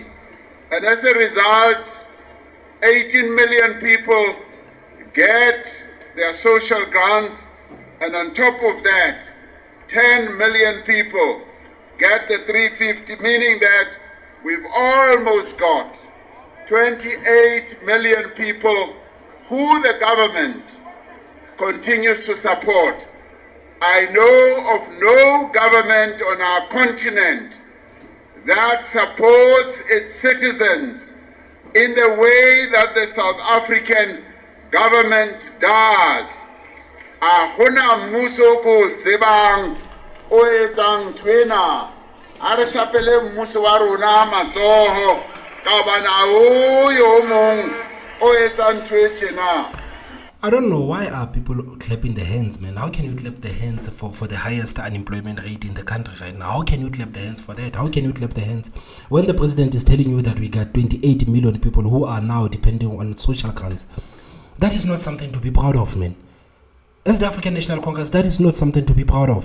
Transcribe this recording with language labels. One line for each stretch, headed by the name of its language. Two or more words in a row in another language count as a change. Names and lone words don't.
English: And as a result, 18 million people get their social grants, and on top of that, 10 million people get the 350, meaning that we've almost got 28 million people who the government continues to support. I know of no government on our continent that supports its citizens in the way that the South African government does.
Southern Sotho: Ahona mmuso ko tsebang o etsang twena a re shapele mmuso wa rona matsoho ka bana o yo mong o etsang twetjena.
English: I don't know why are people clapping the hands, man. How can you clap the hands for the highest unemployment rate in the country right now? How can you clap the hands for that? How can you clap the hands when the president is telling you that we got 28 million people who are now depending on social grants? That is not something to be proud of, man. As the African National Congress, that is not something to be proud of.